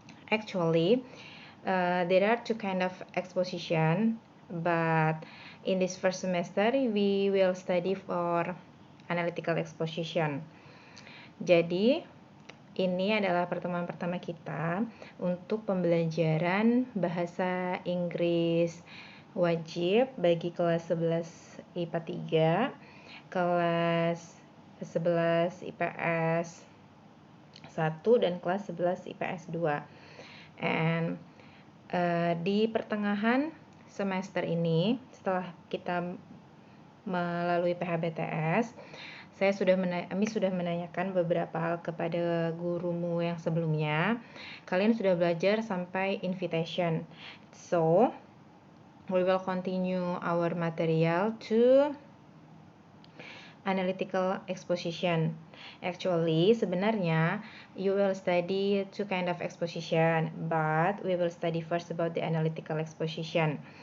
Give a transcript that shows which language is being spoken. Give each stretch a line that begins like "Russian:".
English: Actually, there are two kind of exposition, but in this first semester we will study for analytical exposition.
Indonesian: Jadi ini adalah pertemuan pertama kita untuk pembelajaran bahasa Inggris wajib bagi kelas 11 IPA 3, kelas 11 IPS 1 dan kelas 11 IPS 2. And di pertengahan semester ini, setelah kita melalui PHBTS, Ami sudah menanyakan beberapa hal kepada gurumu yang sebelumnya. Kalian sudah belajar sampai invitation.
English: So, we will continue our material to analytical exposition. Actually,
Indonesian: sebenarnya
English: you will study two kind of exposition, but we will study first about the analytical exposition.